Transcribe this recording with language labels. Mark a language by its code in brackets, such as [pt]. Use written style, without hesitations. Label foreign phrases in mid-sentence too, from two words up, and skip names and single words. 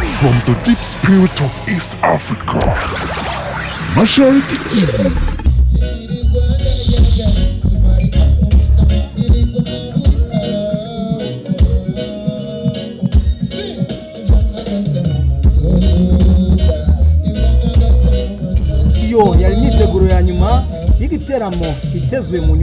[en] From the deep spirit of East Africa, Mashariki TV. [rn] Iyo yari imyiteguro ya nyuma y'igiteramo kitezwe mu